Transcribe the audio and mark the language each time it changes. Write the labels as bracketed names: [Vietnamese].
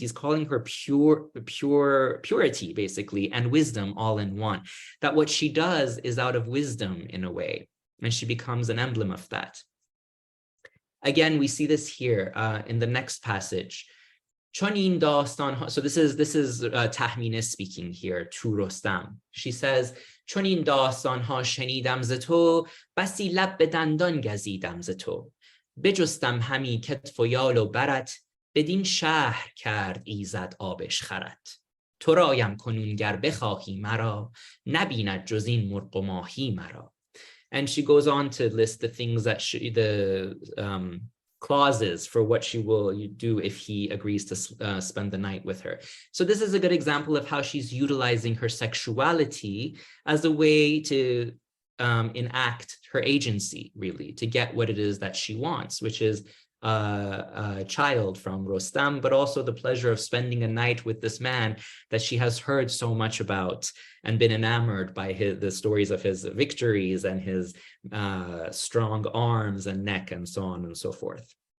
[English] He's calling her purity, basically, and wisdom all in one. That what she does is out of wisdom in a way, and she becomes an emblem of that. Again, we see this here in the next passage. So this is Tahmineh speaking here to Rostam. She says, [Persian] چون این داستان‌ها شنیدم ز تو بسی لب به دندان گزیدم ز تو بجستم همی کتف و یال و برت بدین شهر کرد ایزد آبش خرت تو رایم کنون گر بخواهی مرا نبیند جز این مرغ و ماهی مرا. [English] And she goes on to list the things that clauses for what she will do if he agrees to spend the night with her. So this is a good example of how she's utilizing her sexuality as a way to enact her agency, really, to get what it is that she wants, which is a child from Rostam, but also the pleasure of spending a night with this man that she has heard so much about and been enamored by the stories of his victories and his strong arms and neck and so on and so forth.